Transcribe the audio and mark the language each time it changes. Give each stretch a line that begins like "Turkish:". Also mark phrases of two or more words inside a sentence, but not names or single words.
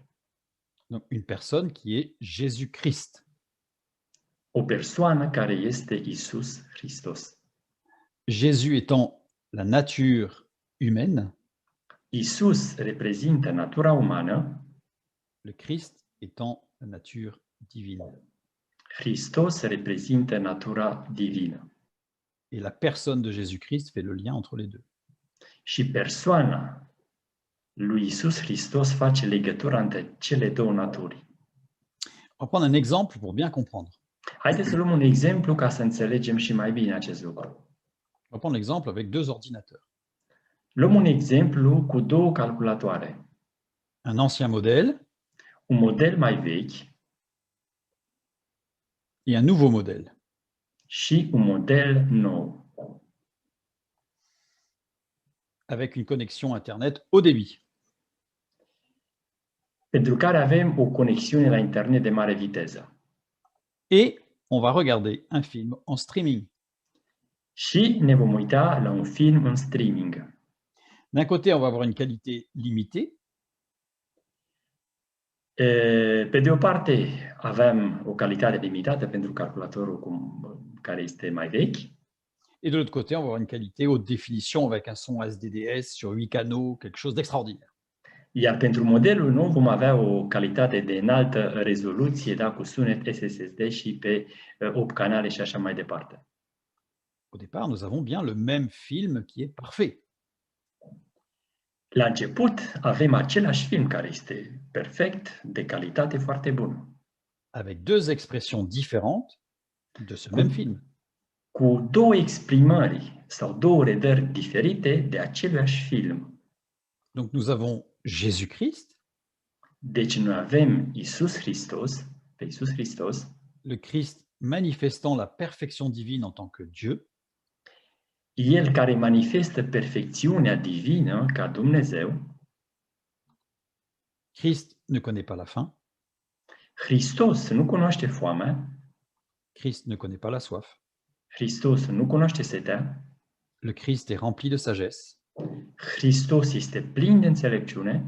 French: Donc une personne qui est Jésus-Christ.
Romanian: O persoană care este Iisus Hristos.
French: Jésus étant la nature humaine,
Romanian: Iisus reprezintă natura umană,
French: le Christ étant la nature divine.
Romanian: Hristos reprezintă natura divină.
French: Et la personne de Jésus-Christ fait le lien entre les deux.
Romanian: Și persoana lui Iisus Hristos face legătura între cele două naturi.
French: On va prendre un exemple pour bien comprendre.
Romanian: Haideți să luăm un exemplu ca să înțelegem și mai bine acest lucru.
French: On va prendre l'exemple avec deux ordinateurs.
Romanian: Luăm un exemplu cu două calculatoare.
French: Un ancien modèle
Romanian: Un model mai vechi
French: et un nouveau modèle.
Romanian: și un model nou,
French: avec une connexion Internet haut débit.
Romanian: pentru care avem o conexiune la internet de mare viteză.
French: Et on va regarder un film en streaming.
Romanian: Și ne vom uita la un film în streaming.
French: D'un côté, on va avoir une qualité limitée,
Romanian: Pe de o parte, avem o calitate limitată pentru calculatorul care este mai vechi,
French: et de l'autre côté, on va avoir une qualité haute définition avec un son SDDS sur 8 canaux, quelque chose d'extraordinaire.
Romanian: iar pentru modelul nou vom avea o calitate de înaltă rezoluție, da, cu sunet SSD și pe 8 canale și așa mai departe.
French: Au départ, nous avons bien le même film qui est parfait.
Romanian: La început avem același film care este perfect, de calitate foarte bună,
French: avec deux expressions différentes de ce même film.
Romanian: cu două exprimări sau două redări diferite de aceluiași film.
French: Donc nous avons Jésus-Christ,
Romanian: Deci noi avem Iisus Hristos, pe Iisus Hristos,
French: le Christ manifestant la perfection divine en tant que Dieu,
Romanian: El care manifestă perfecțiunea divină ca Dumnezeu,
French: Christ ne connaît pas la faim,
Romanian: Hristos nu cunoaște foamea,
French: Christ ne connaît pas la soif,
Romanian: Hristos nu cunoaște setea,
French: le Christ est rempli de sagesse,
Romanian: Hristos este plin de înțelepciune,